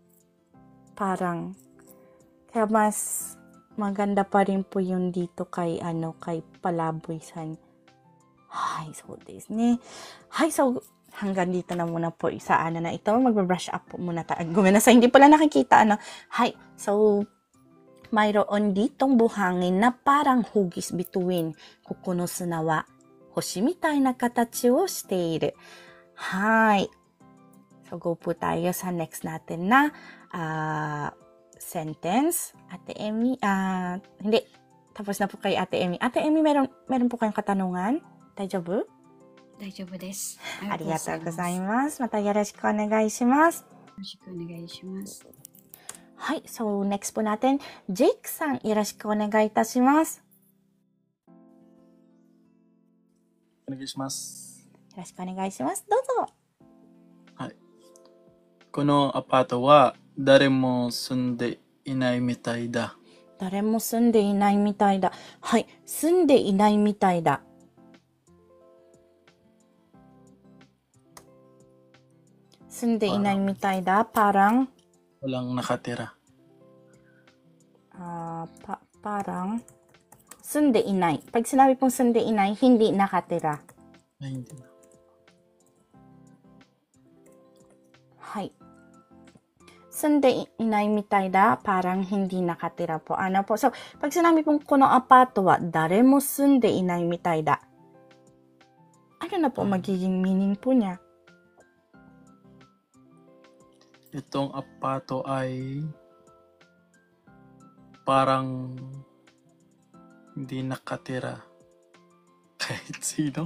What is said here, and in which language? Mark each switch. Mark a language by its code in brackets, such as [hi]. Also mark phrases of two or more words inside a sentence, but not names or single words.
[tl] Kaya mas maganda pa rin po yung dito kay Palaboy-san. Hay, so this ne. Hay, so hanggang dito na muna po sa na ito. Magbe-brush up po muna tayo. Gumanasa, hindi pala nakikita. Hay, so mayroon ditong buhangin na parang hugis bituin. [ja] ここの砂は星みたいな形をしている. [tl] Hay. So go po tayo sa next natin na sentence. Ate Emmy, hindi. Tapos na po kay Ate Emmy. Ate Emmy, meron po kayong katanungan? [ja] Daijoubu? 大丈夫です。ありがとうございます。またよろしくお願いします。よろしくお願いします。はい、 [tl] so next po natin, [ja] Jake さん、よろしくお願いいたします。お願いします。よろしくお願いします。どうぞ。はい。このアパートは誰も住んでいないみたいだ。誰も住んでいないみたいだ。はい、住んでいないみたいだ。住んでいないみたいだ。parang [tl] walang nakatira. Parang [ja] 住んでいない。 [tl] Pag sinabi pong [ja] 住んでいない, [tl] hindi nakatira. Ay, hindi na. [ja] はい。住んでいないみたいだ, [tl] parang hindi nakatira po. Ano po? So, pag sinabi pong [ja] このアパートは誰も住んでいないみたいだ, [tl] ano na po magiging meaning po niya? Itong apato ay parang hindi nakatira kahit sino.